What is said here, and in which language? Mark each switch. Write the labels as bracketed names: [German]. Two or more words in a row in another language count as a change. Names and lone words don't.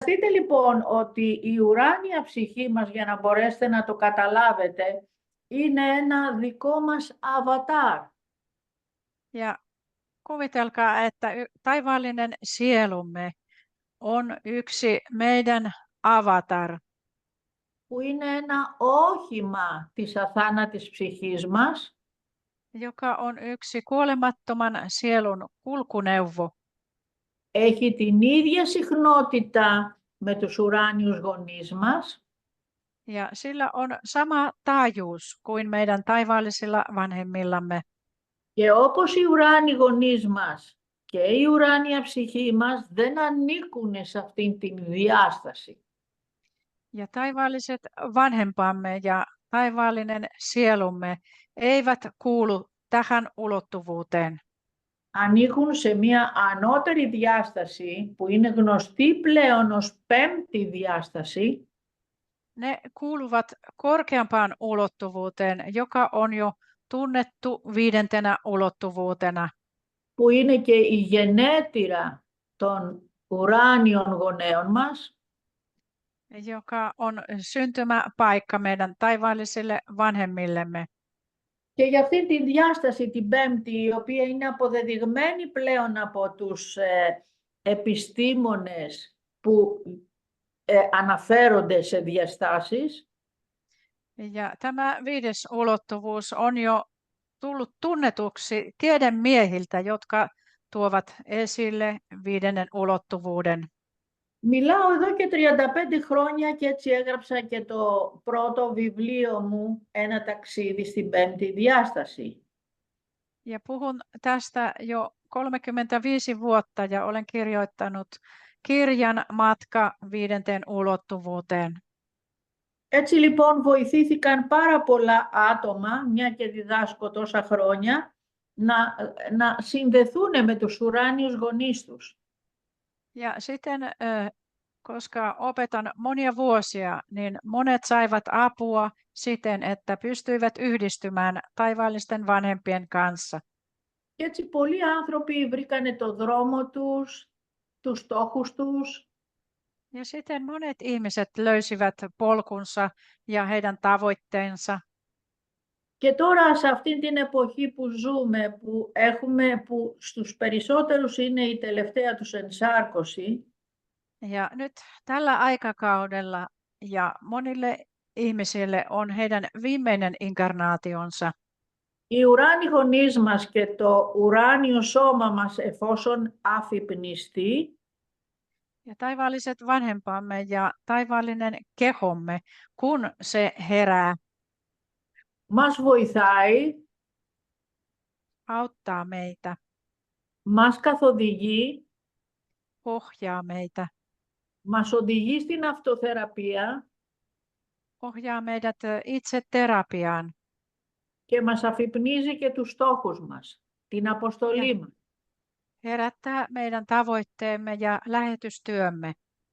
[Greek] Δείτε λοιπόν ότι η ουράνια ψυχή μας, για να μπορέσετε να το καταλάβετε, είναι ένα δικό μας αβατάρ. [Finnish] Ja kuvitelkaa, että taivaallinen sielumme on yksi meidän avatar, [Greek] Που είναι ένα όχημα της αθάνατης ψυχής μας, [Finnish] joka on yksi kuolemattoman sielun kulkuneuvo. [Greek] έχει την ίδια συχνότητα με τους ουράνιους γονείς μας [Finnish] Ja sillä on sama taajuus kuin meidän taivaallisilla vanhemmillamme. [Greek] και όπως οι ουράνιοι γονείς μας και η ουράνια ψυχή μας δεν ανήκουν σε αυτήν την διάσταση. [Finnish] Ja taivaalliset vanhempamme ja taivaallinen sielumme eivät kuulu tähän ulottuvuuteen. [Greek] Ανήκουν σε μια ανώτερη διάσταση που είναι γνωστή πλέον ως πέμπτη διάσταση, [Finnish] Ne kuuluvat korkeampaan ulottuvuuteen, joka on jo tunnettu viidentenä ulottuvuutena, [Greek] που είναι και η γενέτειρα των ουράνιων γονέων μας, [Finnish] joka on syntymäpaikka meidän taivaallisille vanhemmillemme. [Greek] και για αυτή τη διάσταση την πέμπτη, η οποία είναι αποδεδειγμένη πλέον από τους επιστήμονες που αναφέρονται σε διαστάσεις, [Finnish] Ja tämä viides ulottuvuus on jo tullut tunnetuksi tiedemiehiltä, jotka tuovat esille viidennen ulottuvuuden. [Greek] μιλάω εδώ και 35 χρόνια και έτσι έγραψα και το πρώτο βιβλίο μου, «Ένα ταξίδι στην πέμπτη διάσταση». [Finnish] Ja puhun tästä jo 35 vuotta ja olen kirjoittanut kirjan Matka viidenteen ulottuvuuteen. [Greek] Έτσι λοιπόν βοηθήθηκαν πάρα πολλά άτομα, μια και διδάσκω τόσα χρόνια, να συνδεθούν με τους ουράνιους γονείς τους. [Finnish] Ja sitten, koska opetan monia vuosia, niin monet saivat apua siten, että pystyivät yhdistymään taivaallisten vanhempien kanssa. [Greek] Και έτσι πολλοί άνθρωποι βρήκανε το δρόμο τους, τους στόχους τους. [Finnish] Ja siten monet ihmiset löysivät polkunsa ja heidän tavoitteensa. [Greek] Και τώρα σε αυτήν την εποχή που ζούμε, που στους περισσότερους είναι η τελευταία τους ενσάρκωση, [Finnish] Ja nyt tällä aikakaudella ja monille ihmisille on heidän viimeinen inkarnaationsa. [Greek] οι ουράνιοι γονείς μας και το ουράνιο σώμα μας, εφόσον αφυπνιστεί, [Finnish] Ja taivaalliset vanhempamme ja taivaallinen kehomme, kun se herää, [Greek] μας βοηθάει, [Finnish] auttaa meitä, [Greek] μας καθοδηγεί, [Finnish] ohjaa meitä, [Greek] μας οδηγεί στην αυτοθεραπεία [Finnish] ohjaa meidät itse terapiaan [Greek] και μας αφυπνίζει και τους στόχους μας, την [Finnish] ja [Greek] αποστολή μας. [Finnish] herättää meidän tavoitteemme ja lähetystyömme.